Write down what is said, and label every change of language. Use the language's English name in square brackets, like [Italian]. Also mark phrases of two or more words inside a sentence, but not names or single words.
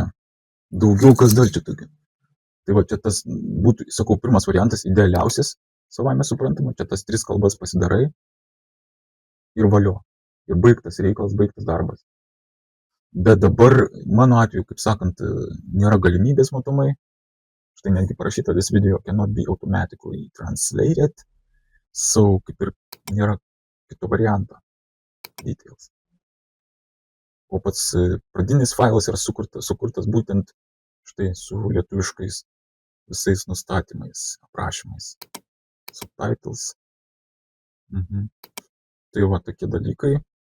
[Lithuanian] Daugiau kas dar čia tokia. Tai va čia tas būtų, sakau, pirmas variantas idealiausias, savaime suprantama, čia tas 3 kalbas pasidarai ir valio. Ir baigtas reikalas, baigtas darbas. Bet dabar, mano atveju, kaip sakant, nėra galimybės matomai. Štai netgi parašyta, [English] this video cannot be automatically translated. [Lithuanian] So, kaip ir nėra kito varianto. Details. O pats pradinis failas yra sukurtas būtent štai su lietuviškais visais nustatymais, aprašymais. Subtitles. Tai va, tokie dalykai.